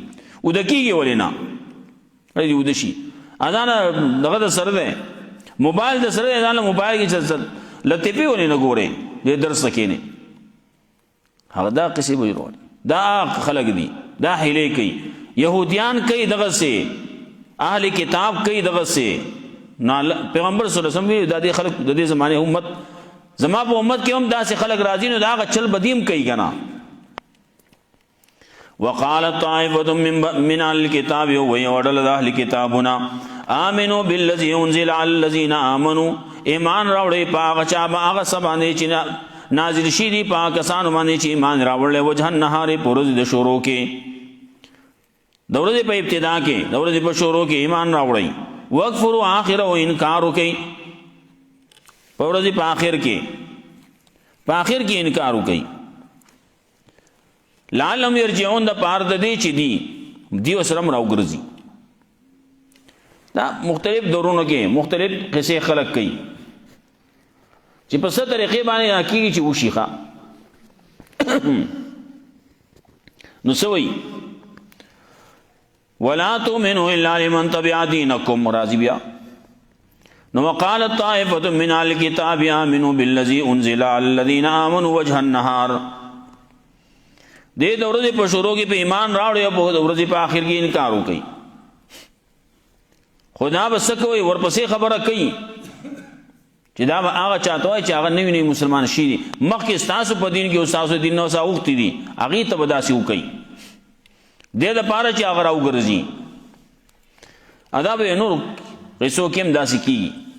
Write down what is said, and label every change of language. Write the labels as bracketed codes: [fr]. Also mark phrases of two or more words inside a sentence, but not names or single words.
[ps] اوده کېږي ولې نه سړی دې اوده شي ځان دغه د سره دی موبایل د سره دی ځان له موبایل کې لطیفې ولې نه ګورې دې درس ته کښېنې هغه دا قصې به جوړول دا خلک دي دا حیلې کوي یهودیان کوي دغسې اهل کتاب کوي دغسې پیغمبر [ar] صلی الله علیه وسلم [ps] دا دې خلک د دې زمانې امت زما په امت کې هم داسې خلک راځي نو دا هغه چل بدیم کوي که نه. [ar] وقالت طائفة من اهل الكتاب [ps] وهي وډل د اهل کتابونه [ar] آمنوا بالذي انزل على الذين آمنوا [ps] ایمان راوړئ په هغه چا هغه څه باندې چې نازل شي دي په هغه کسانو باندې چې ایمان راوړلی [ar] وجه النهار [ps] په ورځ د شروع کې د ورځې په ابتدا کې د ورځې په شروع کې ایمان راوړئ [ar] وکفروا آخره [ps] او انکار وکئ په ورځې په آخر کې انکار وکئ [ar] لعلهم یرجعون [ps] د پاره د دې چې دی وسره راوګرځي. دا مختلف دورونو کې مختلف قصې خلق کوي چې په څه طریقې باندې کېږي چې وشي ښه نو څه وایي [ar] ولا تؤمنوا الا لمن تبع دينكم [ps] راضي بیا نو [ar] وقالت طائفة من اهل الكتاب آمنوا بالذي انزل على الذين آمنوا وجه النهار [ps] دې د ورځې په شروع کې په ایمان راوړی او په ورځې په آخر کې انکار وکړي خدا به څه کوي ورپسې خبره کوي چې دا به هغه چاته وایي چې هغه نوي مسلمان شي دي مخکې ستاسو په دین کې او ستاسو دین نه څه اوښتي دي هغې ته به داسې وکړي دې دپاره چې هغه راوګرځي دا به نور قصو کې هم داسې کېږي